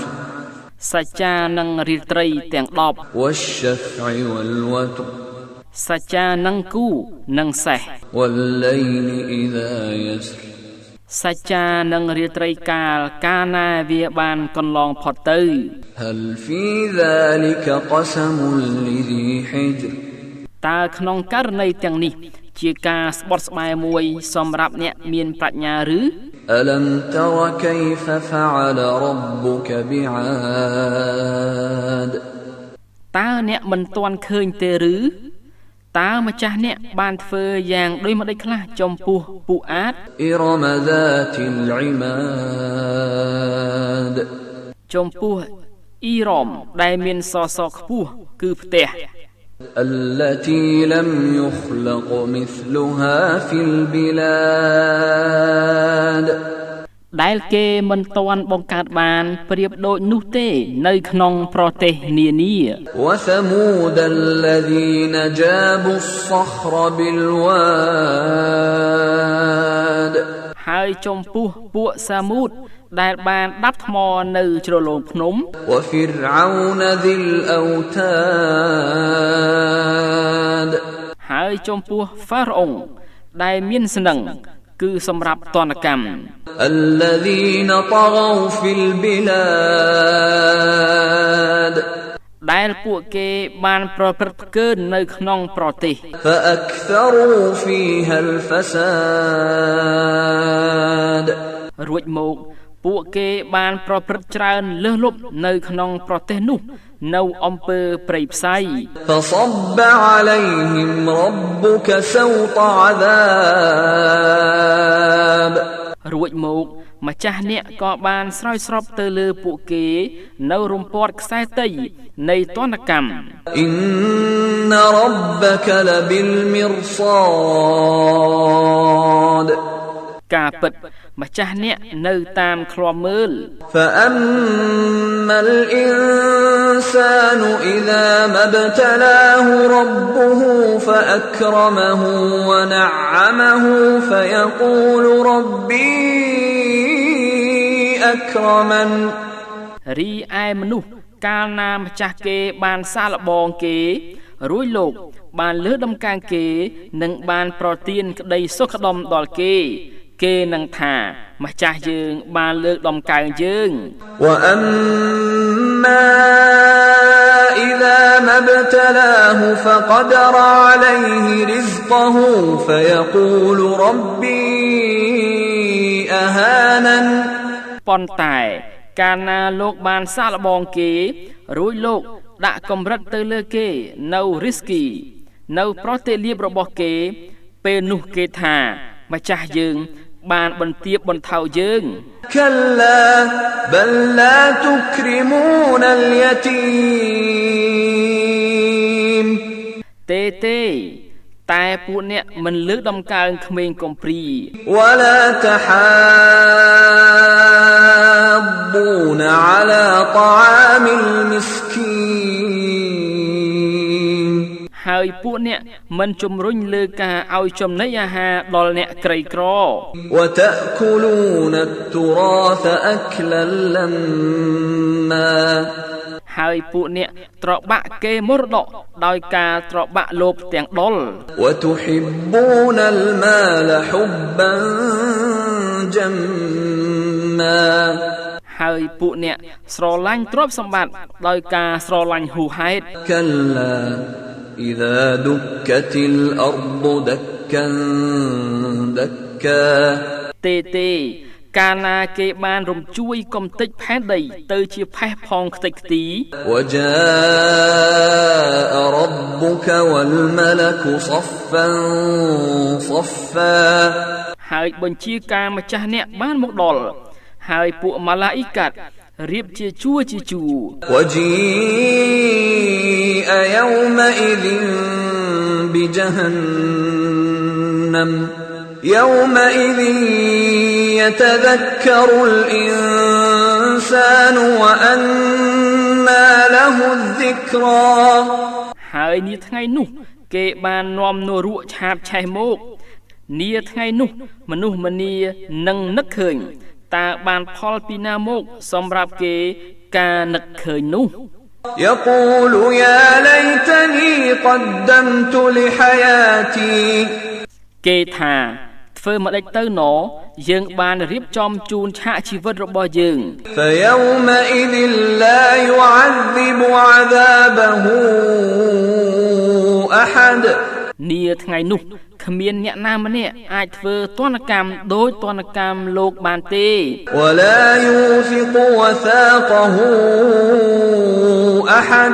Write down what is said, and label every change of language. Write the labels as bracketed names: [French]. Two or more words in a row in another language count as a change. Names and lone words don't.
[Khmer] សច្ចានឹងរាត្រីទាំង10 [Arabic] والشفع والوتر [Khmer] សច្ចានឹងគូនឹងសេះ [Arabic] والليل إذا يسر [Khmer] សច្ចានឹងរាត្រីកាលកាលណាវាបានកន្លងផុតទៅ [Arabic] هل في ذلك قسم لذي حجر [Khmer] តើក្នុងករណីទាំងនេះជាការស្បត់ស្បែកមួយសម្រាប់អ្នកមានប្រាជ្ញាឬ [Arabic] ألم تر كيف فعل ربك بعاد [Khmer] តើអ្នកមិនទាន់ឃើញទេឬតើម្ចាស់អ្នកបានធ្វើយ៉ាងដូចម្តេចខ្លះចំពោះពួកអាត [Arabic] إرم ذات العماد [Khmer] ចំពោះអ៊ីរ៉មដែលមានសសរខ្ពស់គឺផ្ទះ [Arabic] التي لم يخلق مثلها في البلاد [Khmer] ដែលគេមិនទាន់បង្កើតបានប្រៀបដូចនោះទេនៅក្នុងប្រទេសនានា [Arabic] وثمود الذين جابوا الصخر بالواد [Khmer] ហើយចំពោះពួកសាមូតដែលបានដាប់ថ្មនៅជ្រលងភ្នំ [Arabic] وفرعون ذي الأوتاد [Khmer] ហើយចំពោះហ្វារ៉ុងដែលមានស្នឹងគឺសម្រាប់ទណ្ឌកម្ម [Arabic] الذين طغوا في البلاد [Khmer] ដែលពួកគេបានប្រព្រឹត្តផ្កើននៅក្នុងប្រទេស [Arabic] فأكثروا فيها الفساد [Khmer] រួចមកពួកគេបានប្រព្រឹត្តច្រើនលើសលប់នៅក្នុងប្រទេសនោះនៅអំពើព្រៃផ្សៃ [Arabic] فصب عليهم ربك سوط عذاب [Khmer] រួចមកម្ចាស់អ្នកក៏បានស្រោចស្រពទៅលើពួកគេនៅរំពាត់ខ្សែតីនៃទណ្ឌកម្ម [Arabic] إن ربك لبالمرصاد [Khmer] ការពិតម្ចាស់អ្នកនៅតាមឃ្លាំមើល [Arabic] فأما الإنسان إذا ما ابتلاه ربه فأكرمه ونعمه فيقول ربي أكرمن [Khmer] រីឯមនុស្សកាលណាម្ចាស់គេបានសាកល្បងគេរួចលោកបានលើដំកើងគេនិងបានប្រទានក្តីសុខដុមដល់គេនឹងថាម្ចាស់យើងបានលើកដំកើងយើង [Arabic] وأما إذا ما ابتلاه فقدر عليه رزقه فيقول ربي أهانن [Khmer] ប៉ុន្តែកាលណាលោកបានសាកល្បងគេរួចលោកដាក់កម្រិតទៅលើគេនៅរីស្គីនៅប្រតិលាភរបស់គេពេលនោះគេថាម្ចាស់យើងបានបន្ទាបបន្ថោយើង [Arabic] كلا بل لا تكرمون اليتيم [Khmer] ទេតែពួកអ្នកមិនលើកដំកើងក្មេងកំព្រី [Arabic] ولا تحاضون على طعام المسكين [Khmer] ហើយពួកអ្នកមិនជំរុញលើការឲ្យចំណីអាហារដល់អ្នកក្រីក្រ [Arabic] وتأكلون التراث أكلا لما [Khmer] ហើយពួកអ្នកត្របាក់គេមរតកដោយការត្របាក់លោភទាំងដុល [Arabic] وتحبون المال حبا جما [Khmer] ហើយពួកអ្នកស្រឡាញ់ទ្រព្យសម្បត្តិដោយការស្រឡាញ់ហួសហេតុ [Arabic] كلا إذا دكت الأرض دكا دكا [Khmer] ទេកាលណាគេបានរំជួយកំទេចផែនដីទៅជាផេះផងខ្ទេចខ្ទី [Arabic] وجاء ربك والملك صفا صفا [Khmer] ហើយបញ្ជាការម្ចាស់អ្នកបានមកដល់ហើយពួកម៉ាឡាអ៊ីកាត់រៀបជាជួរ [Arabic] وجيء يومئذ بجهنم الأمم يومئذ يتذكر الإنسان وأنى له الذكرى [Khmer] ហើយនាថ្ងៃនោះគេបាននាំនរកឆាបឆេះមកនាថ្ងៃនោះមនុស្សម្នានឹងនឹកឃើញតើបានផលពីណាមកសម្រាប់គេការនឹកឃើញនោះ [Arabic] يقول يا ليتني قدمت لحياتي [Khmer] គេថាធ្វើមកដេចទៅណយើងបានរៀបចំជូនឆាកជីវិតរបស់យើង [Arabic] فيومئذ لا يعذب عذابه أحد [Khmer] នាថ្ងៃនោះគ្មានអ្នកណាម្នាក់អាចធ្វើទណ្ឌកម្មដោយទណ្ឌកម្មលោកបានទេ [Arabic] ولا يوثق وثاقه أحد